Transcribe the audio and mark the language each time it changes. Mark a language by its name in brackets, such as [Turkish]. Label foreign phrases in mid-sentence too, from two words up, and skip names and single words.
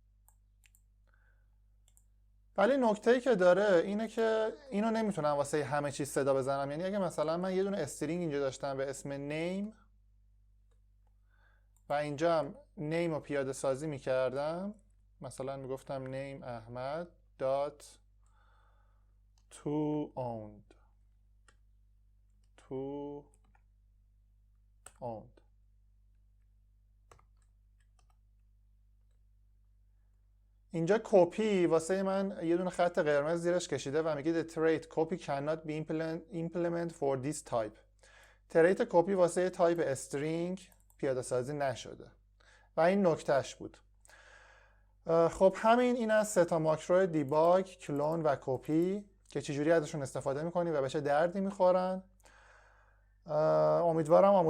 [Persian] ولی نکته‌ای که داره اینه که اینو نمیتونم واسه همه چیز صدا بزنم. یعنی اگه مثلا من یه دونه استرینگ اینجا داشتم به اسم name و اینجا هم name رو پیاده سازی میکردم، مثلا میگفتم name احمد [English] dot to owned [Persian] اینجا کپی واسه من یه دونه خط قرمز زیرش کشیده و میگه [English] the trait copy cannot be implemented for this type. trait copy [Persian] واسه [English] type string [Persian] پیاده سازی نشده و این نکتهش بود. خب این از 3 تا [English] macro debug, [Persian] کلون و کپی که چجوری ازشون استفاده میکنی و به چه دردی میخورن. امیدوارم آموزنده بوده باشه.